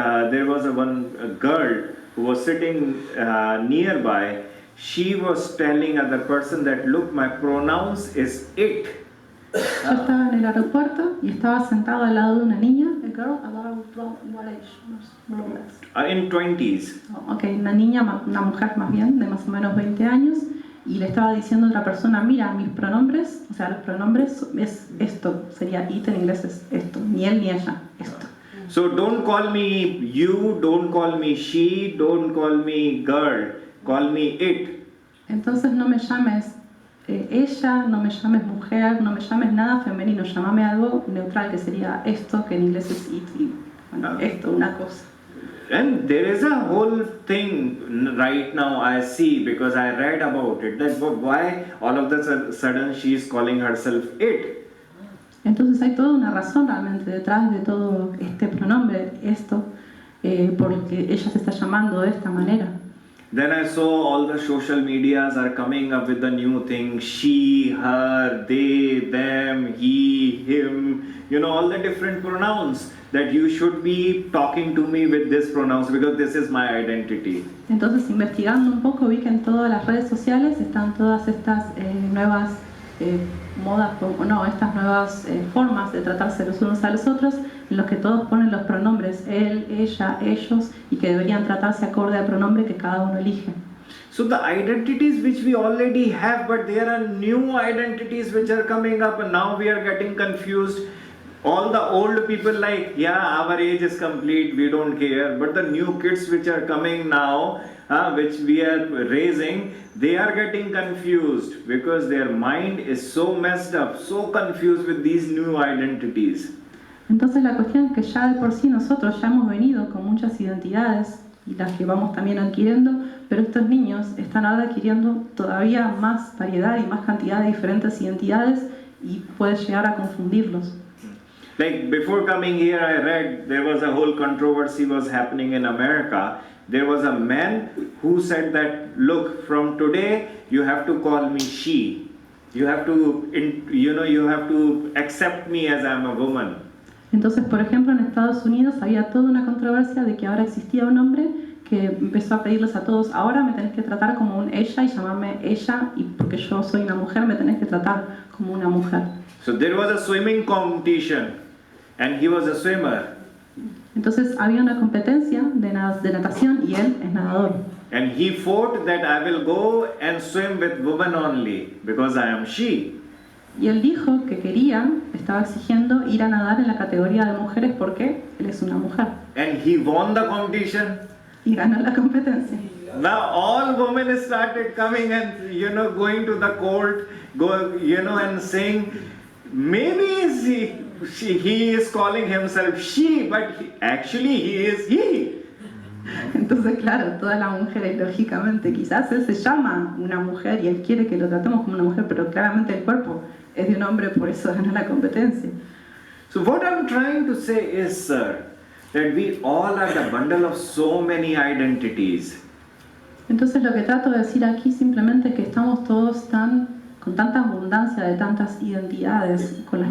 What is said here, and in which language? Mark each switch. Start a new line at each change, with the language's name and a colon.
English: There was a girl who was sitting nearby. She was telling other person that, look, my pronouns is it.
Spanish: Yo estaba en el aeropuerto y estaba sentado al lado de una niña,
English: a girl, what age? In 20s.
Spanish: Okay, una niña, una mujer más bien, de más o menos 20 años, y le estaba diciendo a otra persona, mira, mis pronombres, o sea, los pronombres es esto, sería it en inglés es esto, ni él ni ella, esto.
English: So don't call me you, don't call me she, don't call me girl, call me it.
Spanish: Entonces no me llames ella, no me llames mujer, no me llames nada femenino, llámame algo neutral que sería esto, que en inglés es it, y bueno, esto, una cosa.
English: And there is a whole thing right now I see, because I read about it, that why all of a sudden she is calling herself it.
Spanish: Entonces hay toda una razón realmente detrás de todo este pronombre, esto, porque ella se está llamando de esta manera.
English: Then I saw all the social medias are coming up with the new thing, she, her, they, them, he, him, all the different pronouns, that you should be talking to me with this pronouns because this is my identity.
Spanish: Entonces, investigando un poco, vi que en todas las redes sociales están todas estas nuevas modas, estas nuevas formas de tratarse los unos a los otros, en los que todos ponen los pronombres él, ella, ellos, y que deberían tratarse acorde al pronombre que cada uno elige.
English: So the identities which we already have, but there are new identities which are coming up, and now we are getting confused. All the old people like, yeah, our age is complete, we don't care. But the new kids which are coming now, which we are raising, they are getting confused because their mind is so messed up, so confused with these new identities.
Spanish: Entonces la cuestión es que ya de por sí nosotros ya hemos venido con muchas identidades y las que vamos también adquiriendo, pero estos niños están ahora adquiriendo todavía más variedad y más cantidad de diferentes identidades y puede llegar a confundirlos.
English: Like before coming here, I read there was a whole controversy was happening in America. There was a man who said that, look, from today you have to call me she. You have to, you have to accept me as I'm a woman.
Spanish: Entonces, por ejemplo, en Estados Unidos había toda una controversia de que ahora existía un hombre que empezó a pedirles a todos, ahora me tenés que tratar como un ella y llamarme ella, y porque yo soy una mujer me tenés que tratar como una mujer.
English: So there was a swimming competition, and he was a swimmer,
Spanish: Entonces había una competencia de natación y él es nadador.
English: and he fought that I will go and swim with women only because I am she.
Spanish: Y él dijo que estaba exigiendo ir a nadar en la categoría de mujeres porque él es una mujer.
English: And he won the competition.
Spanish: Y ganó la competencia.
English: Now all women started coming and going to the court, and saying, maybe he is calling himself she, but actually he is he.
Spanish: Entonces, claro, todas las mujeres, lógicamente, quizás él se llama una mujer y él quiere que lo tratemos como una mujer, pero claramente el cuerpo es de un hombre, por eso ganó la competencia.
English: So what I'm trying to say is, sir, that we all are the bundle of so many identities.
Spanish: Entonces lo que trato de decir aquí simplemente es que estamos todos con tanta abundancia de tantas identidades con las